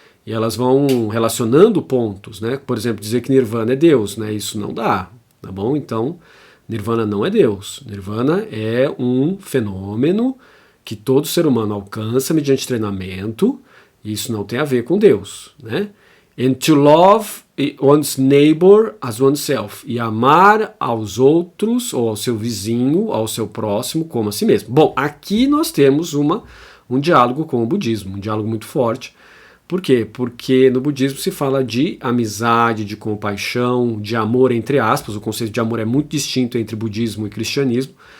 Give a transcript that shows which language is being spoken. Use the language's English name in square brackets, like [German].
[Portuguese] E elas vão relacionando pontos, né? Por exemplo, dizer que Nirvana é Deus, né? Isso não dá, tá bom? Então, Nirvana não é Deus. Nirvana é um fenômeno que todo ser humano alcança mediante treinamento. E isso não tem a ver com Deus, né? [English] And to love one's neighbor as oneself. [Portuguese] E amar aos outros, ou ao seu vizinho, ao seu próximo, como a si mesmo. Bom, aqui nós temos um diálogo com o budismo, um diálogo muito forte. Por quê? Porque no budismo se fala de amizade, de compaixão, de amor, entre aspas. O conceito de amor é muito distinto entre budismo e cristianismo.